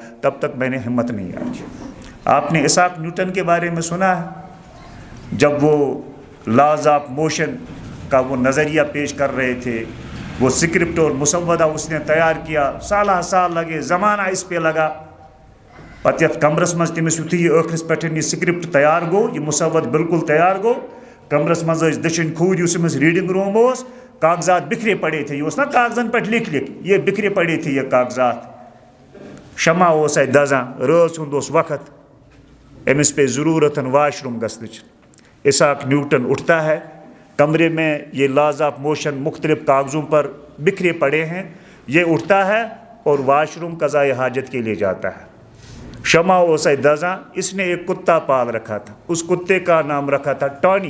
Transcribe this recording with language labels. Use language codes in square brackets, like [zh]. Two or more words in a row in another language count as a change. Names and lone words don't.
[ur] تب تک میں نے ہمت نہیں آئی. آپ نے اسحاق نیوٹن کے بارے میں سنا ہے جب وہ [en] laws of motion [ur] کا وہ نظریہ پیش کر رہے تھے وہ سکرپٹ اور مسودہ اس نے تیار کیا سالہ سال لگے زمانہ اس پہ لگا [ks] پتہ یتھ کمرس مز تمس یتھے یہ ٲخرس پٮ۪ٹھ یہ سکرپٹ تیار گو یہ مسود بالکل تیار گو کمرس مز دچھن کھوٗر یُس أمِس [en] reading room [ks] اوس [ur] کاغذات بکھرے پڑے تھے [ks] یہ اوس نا کاغذن پٮ۪ٹھ لکھ یہ [ur] بکھرے پڑے تھے [ks] یہ کاغذات شمع اوس اتہِ دزان رٲژ ہُنٛد اوس وقت أمس پہ ضرورت [en] wash room [ks] گژھنٕچ. [ur] اسحاق نیوٹن اٹھتا ہے کمرے میں یہ [en] laws of motion [ur] مختلف کاغذوں پر بکھرے پڑے ہیں یہ اٹھتا ہے اور [en] wash room [ur] قضائے حاجت کے لیے جاتا ہے. [ks] شمع اوسے دزاں [ur] اس نے ایک کتا پال رکھا تھا اس کتے کا نام رکھا تھا ٹانی.